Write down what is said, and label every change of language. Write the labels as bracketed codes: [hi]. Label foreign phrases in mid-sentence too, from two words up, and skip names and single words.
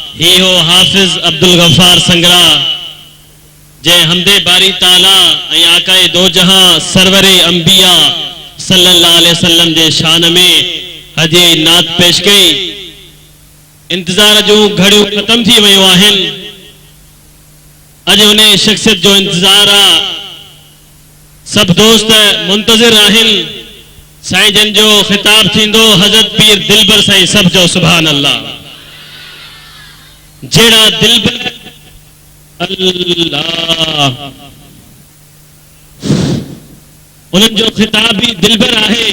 [sd] ही हो हाफिज अब्दुल गफ्फार संगरा जे हमदे बारी ताला ऐं आकाए दो जहां सरवरे अंबिया [ar] صلى الله عليه وسلم [sd] जे शान में हजे नात पेश कई। इंतजार जो घड़ियों खत्म थी वयो आहिनि। अज उन शख्सियत जो इंतजार आ। सब दोस्त मुंतजिर आहिनि। साईं जन जो खिताब थींदो हज़रत पीर दिलबर साईं सब जो [ar] سبحان الله. [sd] जेड़ा दिलबर अल्लाह उन्हनि जो खिताब भी दिलबर आहे।